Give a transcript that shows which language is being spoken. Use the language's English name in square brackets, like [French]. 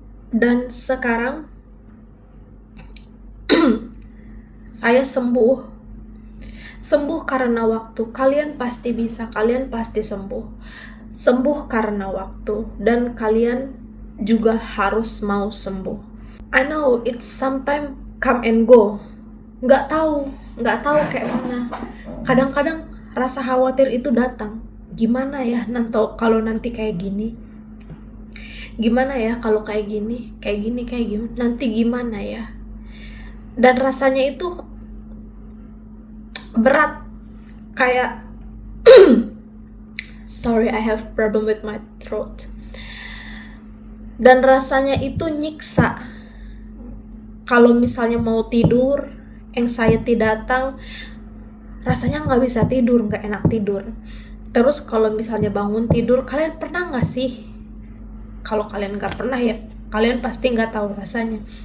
[Indonesian] Dan sekarang saya sembuh karena waktu. Kalian pasti bisa, kalian pasti sembuh karena waktu, dan kalian juga harus mau sembuh. [English] I know it's sometimes come and go, [Indonesian] nggak tahu kayak mana. Kadang-kadang rasa khawatir itu datang. Gimana ya kalau nanti kayak gini? Gimana ya kalau kayak gini? Nanti gimana ya? Dan rasanya itu berat, kayak [English] sorry, I have problem with my throat. [Indonesian] Dan rasanya itu nyiksa. Kalau misalnya mau tidur, anxiety datang, rasanya nggak bisa tidur, nggak enak tidur. Terus kalau misalnya bangun tidur, kalian pernah nggak sih? Kalau kalian nggak pernah ya, kalian pasti nggak tahu rasanya.